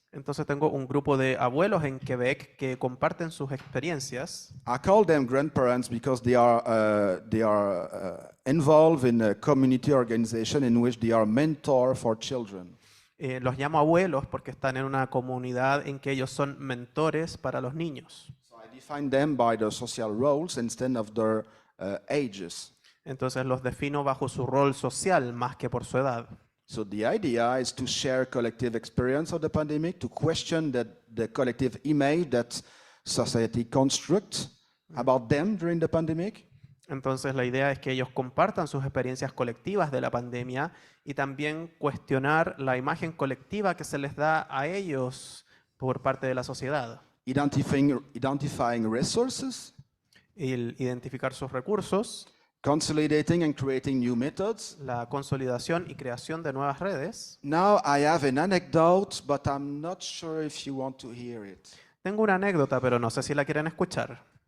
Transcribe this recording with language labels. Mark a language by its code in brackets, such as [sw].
[es] Entonces tengo un grupo de abuelos en Quebec que comparten sus experiencias. [en] I call them grandparents because they are involved in a community organization in which they are mentor for children. [es] Los llamo abuelos porque están en una comunidad en que ellos son mentores para los niños. [en] So I define them by their social roles instead of their ages. [es] Entonces los defino bajo su rol social más que por su edad. [en] So the idea is to share collective experience of the pandemic, to question the collective image that society constructs about them during the pandemic. [es] Entonces la idea es que ellos compartan sus experiencias colectivas de la pandemia y también cuestionar la imagen colectiva que se les da a ellos por parte de la sociedad. [en] Identifying resources, [es] El identificar sus recursos, [en] consolidating and creating new methods. [es] la consolidación y creación de nuevas redes. [en] Now I have an anecdote, but I'm not sure if you want to hear it. [es] Tengo una anécdota, pero no sé si la quieren escuchar.